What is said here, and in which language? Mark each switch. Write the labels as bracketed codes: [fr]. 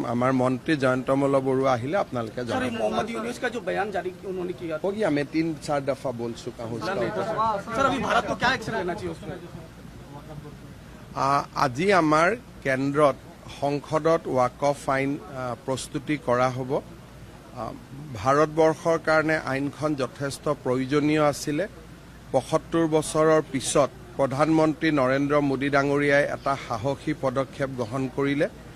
[as] আমাৰ মন্ত্ৰী জয়ন্তমল বৰুৱা আহিলে আপোনালোকে [en] sir [as] জনাব। [hi] ये मोहम्मद यूनुस का जो बयान जारी उन्होंने किया हो गया, मैं 3-4 दफा बोल चुका हूँ उसका ऊपर। सर अभी भारत को क्या एक्शन लेना चाहिए उसमें [as] আজি আমাৰ কেন্দ্ৰত সংসদত ৱাকফ আইন প্ৰস্তুতি কৰা হ'ব। ভাৰতবৰ্ষৰ কাৰণে আইনখন যথেষ্ট প্ৰয়োজনীয় আছিলে। ৭৫ বছৰৰ পিছত প্ৰধানমন্ত্ৰী নৰেন্দ্ৰ মোদী ডাঙৰীয়াই এটা সাহসী পদক্ষেপ গ্ৰহণ কৰিলে।